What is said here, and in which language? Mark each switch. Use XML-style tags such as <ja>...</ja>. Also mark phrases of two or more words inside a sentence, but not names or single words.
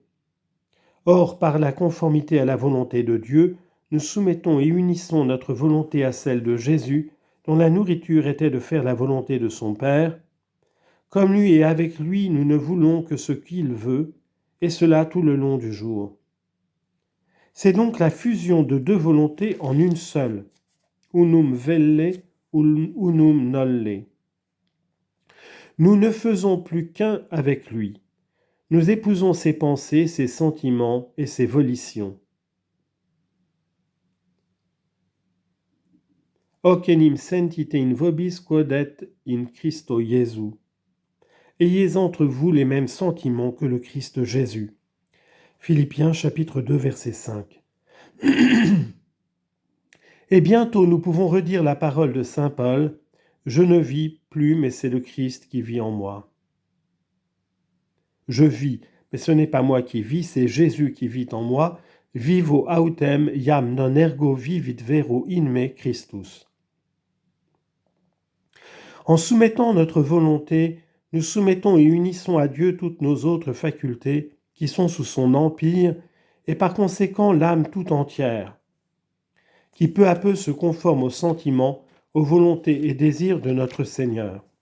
<fr>Or, par la conformité à la volonté de Dieu, nous soumettons et unissons notre volonté à celle de Jésus, dont la nourriture était de faire la volonté de son Père. Comme lui et avec lui, nous ne voulons que ce qu'il veut, et cela tout le long du jour. C'est donc la fusion de deux volontés en une seule,</fr> <la>unum velle, unum nolle.</la> <fr>Nous ne faisons plus qu'un avec lui. Nous épousons ses pensées, ses sentiments et ses volitions.</fr> <la>Hoc enim sentite in vobis quodet in Christo Jesu.</la> <fr>Ayez entre vous les mêmes sentiments que le Christ Jésus. Philippiens chapitre 2 verset 5. Et bientôt nous pouvons redire la parole de saint Paul, « Je ne vis plus, mais c'est le Christ qui vit en moi. » Je vis, mais ce n'est pas moi qui vis, c'est Jésus qui vit en moi.</fr> <la>Vivo autem iam non ergo vivit vero in me Christus.</la> <fr>En soumettant notre volonté, nous soumettons et unissons à Dieu toutes nos autres facultés qui sont sous son empire et par conséquent l'âme tout entière, qui peu à peu se conforme aux sentiments, aux volontés et désirs de notre Seigneur.</fr>